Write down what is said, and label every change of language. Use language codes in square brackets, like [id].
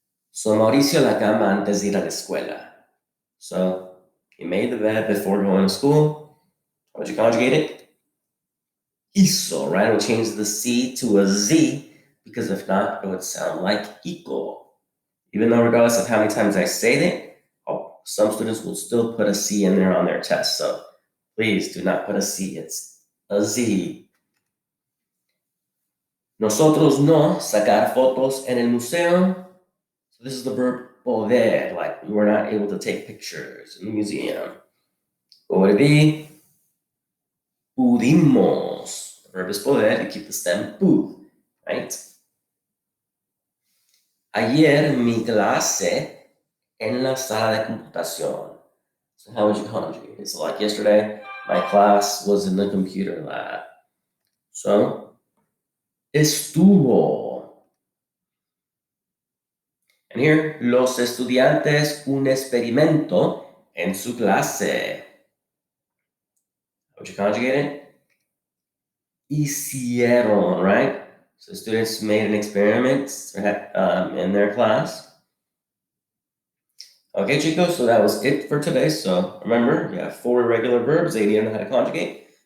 [es] So Mauricio la cama antes de ir a la escuela. [en] So he made the bed before going to school. How would you conjugate it? hizo, right? We change the C to a Z because if not, it would sound like hico. Even though regardless of how many times I say it, some students will still put a C in there on their test. So please do not put a C, it's a Z. [es] Nosotros no sacar fotos en el museo. [en] So this is the verb poder, like we were not able to take pictures in the museum. What would it be? Pudimos. The verb is poder, you keep the stem pud, right? [es] Ayer mi clase en la sala de computación. [en] So how would you conjugate it? So like yesterday, my class was in the computer lab. So estuvo. And here, [es] los estudiantes un experimento en su clase. [en] How would you conjugate it? Hicieron, right? So students made an experiment in their class. Okay, chicos, so that was it for today. So remember, you have 4 irregular verbs that you need to know how to conjugate.